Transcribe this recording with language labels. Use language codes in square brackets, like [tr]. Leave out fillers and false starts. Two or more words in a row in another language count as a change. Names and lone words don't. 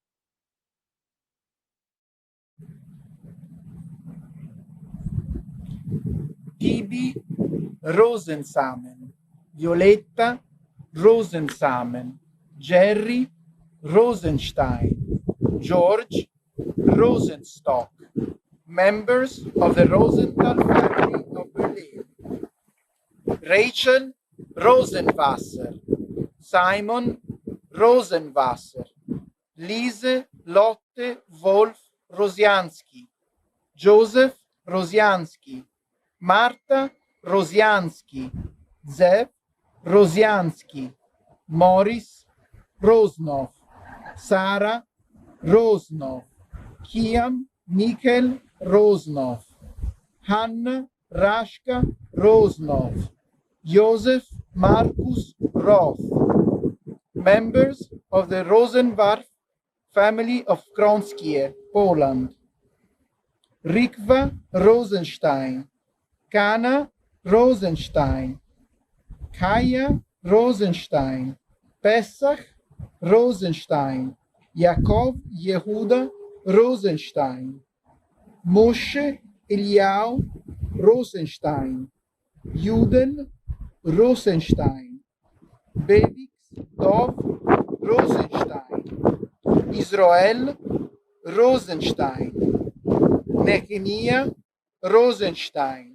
[en] Tibi Rosensamen, Violetta Rosensamen, Jerry Rosenstein, George Rosenstock, members of the Rosenthal family of Berlin, Rachel Rosenwasser, Simon Rosenwasser, Lise Lotte Wolf Rosianski, Joseph Rosianski, Marta Rosianski, Zev Rosianski, Morris Rosnoff, Sarah Rosnov, Kian Mikkel Rosnov, Hanna Rashka Rosnov, Joseph Markus Roth. Members of the Rosenwarf family of Kronskie, Poland. Rikva Rosenstein, Kana Rosenstein, Kaya Rosenstein, Pesach Rosenstein, Yaakov Yehuda Rosenstein, Moshe Eliyahu Rosenstein, Juden Rosenstein, Bevix Dov Rosenstein, Israel Rosenstein, Nehemiah Rosenstein.